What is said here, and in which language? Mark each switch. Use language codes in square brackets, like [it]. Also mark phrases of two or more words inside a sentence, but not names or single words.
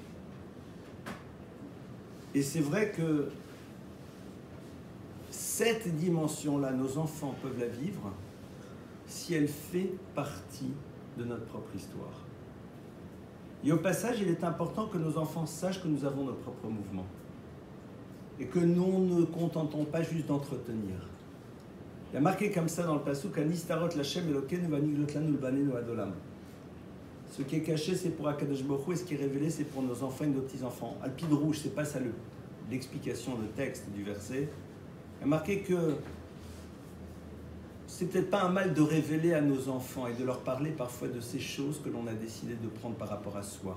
[fr] Et c'est vrai que cette dimension-là, nos enfants peuvent la vivre si elle fait partie de notre propre histoire. Et au passage, il est important que nos enfants sachent que nous avons nos propres mouvements et que nous ne contentons pas juste d'entretenir. Il y a marqué comme ça dans le pasuk, [he] הנסתרות לה' אלוקינו והנגלות לנו ולבנינו עד עולם. [fr] Ce qui est caché, c'est pour [he] הקדוש ברוך הוא, [fr] et ce qui est révélé, c'est pour nos enfants et nos petits-enfants. Alpide rouge, c'est pas ça l'explication, le texte du verset. Il y a marqué que c'est peut-être pas un mal de révéler à nos enfants et de leur parler parfois de ces choses que l'on a décidé de prendre par rapport à soi.